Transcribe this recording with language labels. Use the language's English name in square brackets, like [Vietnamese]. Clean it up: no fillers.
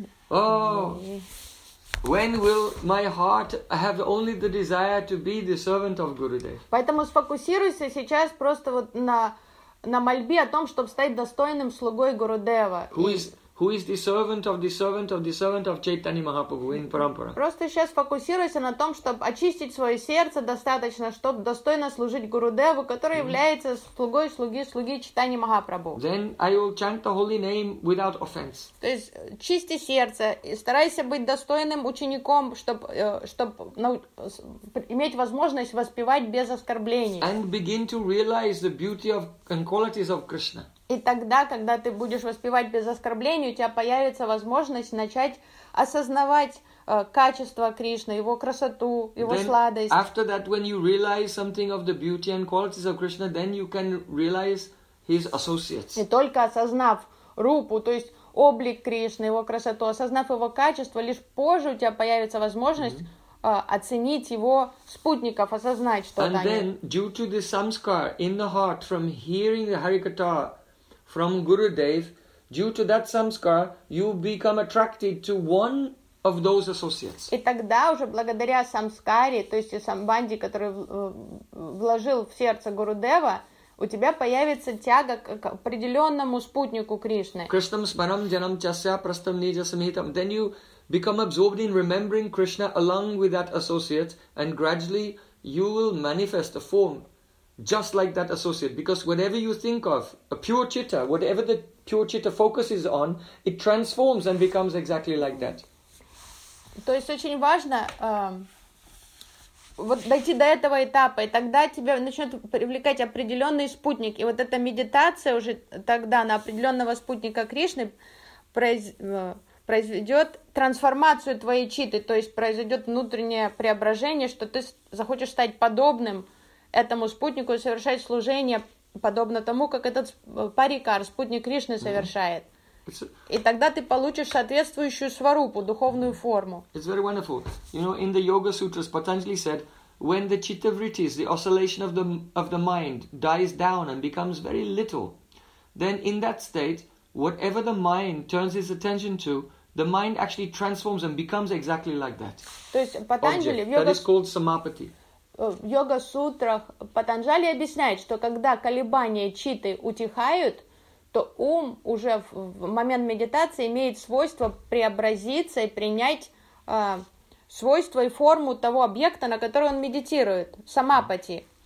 [English] Oh, when will my heart have only the desire to be the servant of Gurudev? [Russian] Поэтому сфокусируйся сейчас просто вот на мольбе о том, чтобы стать достойным слугой Гурудева. [English] Who is the servant of the servant of the servant of Chaitanya Mahaprabhu in Parampara? [Russian] Просто сейчас фокусируйся на том, чтобы очистить свое сердце достаточно, чтобы достойно служить Гурудеву, который является слугой слуги Чайтани Махапрабху. [English] Then I will chant the holy name without offense. [Russian] То есть чисти сердце и старайся быть достойным учеником, чтобы иметь возможность воспевать без оскорблений. [English] And begin to realize the beauty of and qualities of Krishna. [Russian] И тогда, когда ты будешь воспевать без оскорблений, у тебя появится возможность начать осознавать качество Кришны, его красоту, его [English] then, [Russian] сладость. [English] After that, when you realize something of the beauty and qualities of Krishna, then you can realize his associates. [Russian] И только осознав рупу, то есть облик Кришны, его красоту, осознав его качество, лишь позже у тебя появится возможность оценить его спутников, осознать, что они. [English] And then, due to the samskar in the heart from hearing the Harikatha from Gurudev, due to that samskar, you become attracted to one of those associates. [Russian] И тогда уже благодаря самскаре, то есть самбанди, который вложил в сердце Гурудева, у тебя появится тяга к определенному спутнику Кришны. [Sanskrit] Кришнам смарам джанам часа прастам нидя самхитам. [English] Then you become absorbed in remembering Krishna along with that associate, and gradually you will manifest a form just like that associate, because whenever you think of a pure chitta, whatever the pure chitta focuses on, it transforms and becomes exactly like that. [Russian] То есть очень важно вот дойти до этого этапа, и тогда тебя начнет привлекать определенный спутник, и вот эта медитация уже тогда на определенного спутника Кришны произведет трансформацию твоей читы, то есть произойдет внутреннее преображение, что ты захочешь стать подобным этому спутнику и совершать служение подобно тому, как этот парикар, спутник Кришны, совершает. И тогда ты получишь соответствующую сварупу, духовную форму. [English] It's very wonderful. You know, in the Yoga Sutras, Patanjali said, when the chitta vrittis, the oscillation of the mind, dies down and becomes very little, then in that state, whatever the mind turns its attention to, the mind actually transforms and becomes exactly like that. [Russian] То есть Патанджали в йога... [English] That is called samapati. [Russian] В йога-сутрах Патанджали объясняет, что когда колебания читы утихают, то ум уже в момент медитации имеет свойство преобразиться и принять свойство и форму того объекта, на который он медитирует, самапати.